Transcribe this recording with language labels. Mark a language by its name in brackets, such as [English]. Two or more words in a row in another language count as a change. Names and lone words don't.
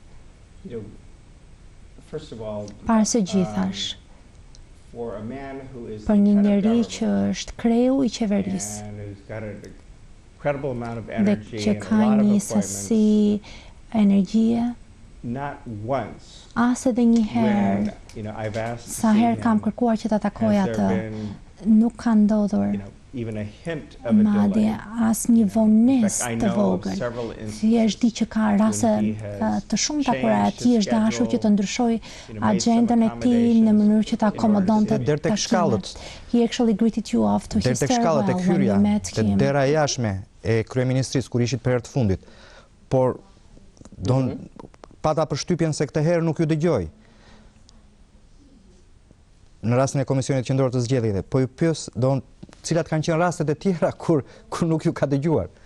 [Albanian] Para së gjithash, për një njeri që është kreu i qeverisë dhe që ka një sasi energjie, as edhe një herë, sa herë kam kërkuar që ta takoj atë, nuk ka ndodhur madje as një vonesë të vogël. Thjesht di që ka raste të shumta kur ai është dashur që të ndryshoj agjendën e tij në mënyrë që të akomodonte takimet. [English] He actually greeted you off to his stairwell when you met him. [Albanian] Dera e jashtme e kryeministrisë kur ishit për herë të fundit. Por pata përshtypjen se këtë herë nuk ju dëgjoj. Në rastin e Komisionit Qendror të zgjedhjeve, po ju pyes cilat kanë qenë rastet e tjera kur nuk ju ka dëgjuar.